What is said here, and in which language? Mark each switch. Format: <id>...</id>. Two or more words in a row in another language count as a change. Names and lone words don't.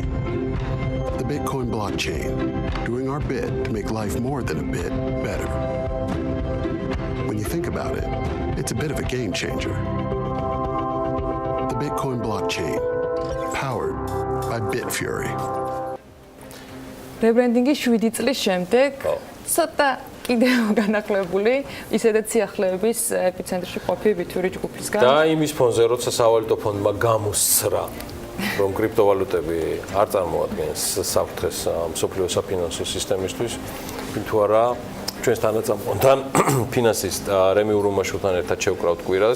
<en>The Bitcoin blockchain, doing our bit to make life more than a bit better. When you think about it, it's a bit of a game changer. The Bitcoin blockchain, powered by Bitfury.</en> <ka>რებრენდინგი 7 წლის შემდეგ ცოტა კიდევ განახლებული, ისედაც სიახლეების ეპიცენტრში ყოფილი ბითური ჯგუფისგან. და იმის ფონზე, როცა სავალუტო ფონდმა გამოსცრა, რომ კრიპტოვალუტები არ წარმოადგენს საფრთხეს მსოფლიო საფინანსო სისტემისთვის, თუ არა ჩვენს თანაწამყვანთან ფინანსისტ რემი ურუმაშვილთან ერთად შევკრავთ კვირას.</ka>